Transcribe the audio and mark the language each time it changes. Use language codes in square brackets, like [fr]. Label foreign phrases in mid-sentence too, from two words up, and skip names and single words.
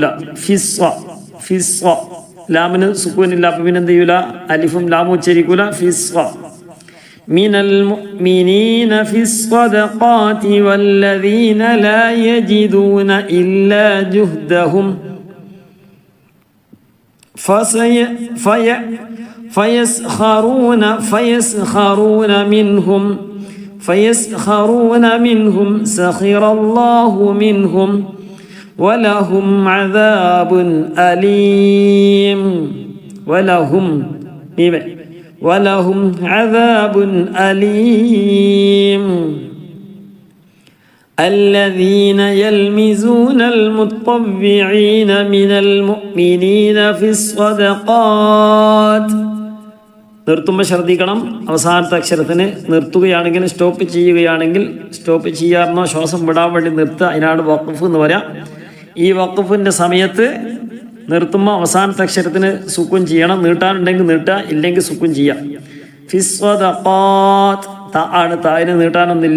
[ml] ഫിസ്വ, ഫിസ്വ, ലാമിന് സുക്കൂനില്ല, അപ്പം പിന്നെ എന്ത് ചെയ്യൂല, അലിഫും ലാമും ഉച്ചരിക്കൂല. [ar] فيص من المؤمنين في الصدقات والذين لا يجدون إلا جهدهم فيسخرون منهم سخر الله منهم ولهم عذاب أليم ولهم عذاب أليم الذين يلمزون المطوعين من المؤمنين في الصدقات. [ml] നിർത്തുമ്പോൾ ശ്രദ്ധിക്കണം, അവസാനത്തെ അക്ഷരത്തിന് നിർത്തുകയാണെങ്കിൽ, സ്റ്റോപ്പ് ചെയ്യുകയാണെങ്കിൽ, സ്റ്റോപ്പ് ചെയ്യാറുണ്ടോ ശ്വാസം വിടാൻ വേണ്ടി നിർത്തുക, അതിനാണ് വഖഫ് എന്ന് പറയാം. ഈ വഖഫിൻ്റെ സമയത്ത് നിർത്തുമ്പോൾ അവസാനത്തെ അക്ഷരത്തിന് സുക്കൂൻ ചെയ്യണം. നീട്ടാനുണ്ടെങ്കിൽ നീട്ടുക, ഇല്ലെങ്കിൽ സുക്കൂൻ ചെയ്യാം. ഫിസ്വദഖാത്ത് ആണ്, തായിന് നീട്ടാനൊന്നുമില്ല.